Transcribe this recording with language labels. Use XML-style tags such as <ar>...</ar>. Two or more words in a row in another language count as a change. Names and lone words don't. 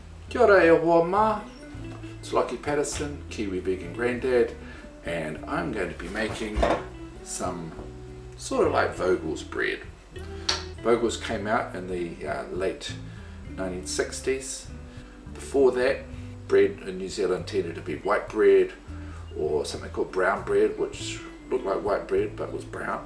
<mi>Kia ora e hoa ma.</mi> <en>It's Lockie Patterson, Kiwi vegan granddad, and I'm going to be making some sort of like Vogels bread. Vogels came out in the late 1960s. Before that, bread in New Zealand tended to be white bread or something called brown bread, which looked like white bread but was brown.</en>